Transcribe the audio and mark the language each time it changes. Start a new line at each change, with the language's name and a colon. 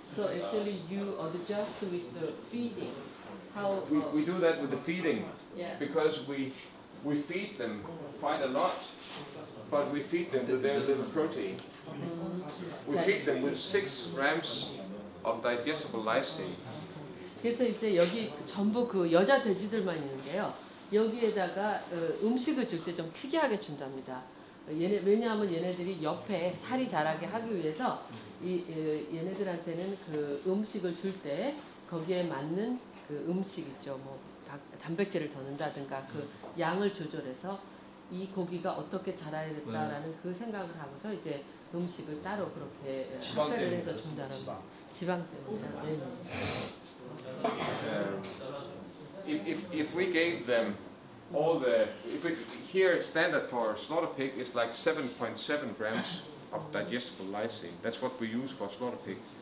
English: So actually, you adjust with the feeding. How? We do that with the feeding Yeah. because we feed them quite a lot, but we feed them with very little protein. We feed them with 6 grams of digestible lysine.
Korean: 그래서 이제 여기 전부 그 여자 돼지들만 있는데요. 여기에다가 음식을 줄 때 좀 특이하게 준답니다. 왜냐하면 얘네들이 옆에 살이 자라게 하기 위해서 얘네들한테는 그 음식을 줄 때 거기에 맞는 그 음식 있죠. 뭐 단백질을 더 넣는다든가 그 양을 조절해서 이 고기가 어떻게 자라야겠다라는 그 생각을 하고서 이제 음식을 따로 그렇게 합배를 해서 준다는 지방 때문에.
English: If we gave them all the, here standard for slaughter pig is like 7.7 grams of digestible lysine. That's what we use for slaughter pig.